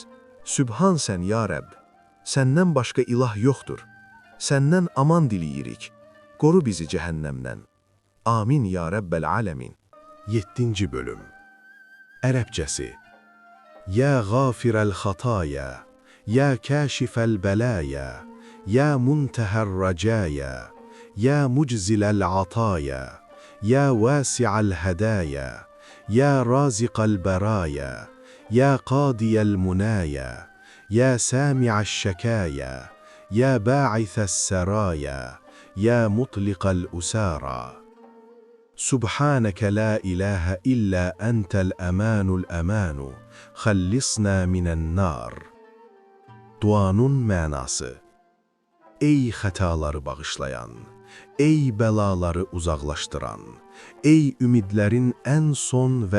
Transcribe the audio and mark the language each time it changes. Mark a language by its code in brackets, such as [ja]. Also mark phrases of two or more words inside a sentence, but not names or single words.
[az] Sübhan sən ya Rəbb, səndən başqa ilah yoxdur. Səndən aman diləyirik, qoru bizi cəhənnəmdən. [ar] آمين يا رب العالمين. 7-ci bölüm. Ərəbcəsi: يا غافر الخطايا، يا كاشف البلايا، يا منتهى الرجايا، يا مجزل العطايا، يا واسع الهدايا، يا رازق البرايا، يا قاضي المنايا، يا سامع الشكايا، يا باعث السرايا، يا مطلق الأسارى. سبحانك لا إله إلا أنت الأمان الأمان، خلصنا من النار. [az] Duanın mənası: Ey xətaları bağışlayan, ey bəlaları uzaqlaşdıran, ey ümidlərin ən son və